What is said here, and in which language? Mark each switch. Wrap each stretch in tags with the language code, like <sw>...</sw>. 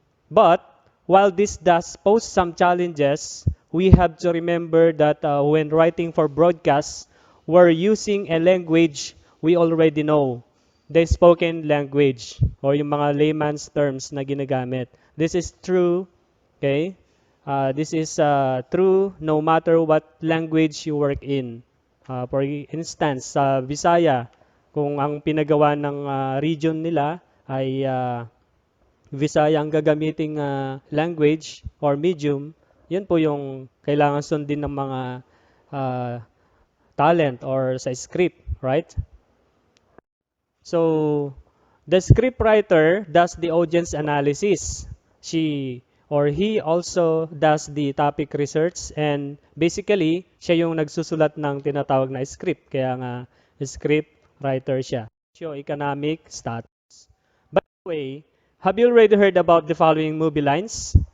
<en>But while this does pose some challenges, we have to remember that when writing for broadcast, we're using a language we already know, the spoken language, or</en> <tl>yung mga layman's terms na ginagamit.</tl> <en>This is true, okay? This is true no matter what language you work in. For instance,</en> <tl>sa Visaya, kung ang pinagawa ng region nila ay Visaya ang gagamiting</tl> <en>language or medium,</en> <tl>yun po yung kailangan sundin ng mga talent or sa script,</tl> <en>right? So, the scriptwriter does the audience analysis. She or he also does the topic research, and basically,</en> <tl>siya yung nagsusulat ng tinatawag na script. Kaya nga, script writer siya.</tl> <en>Socio-economic status. By the way, have you already heard about the following movie lines?</en>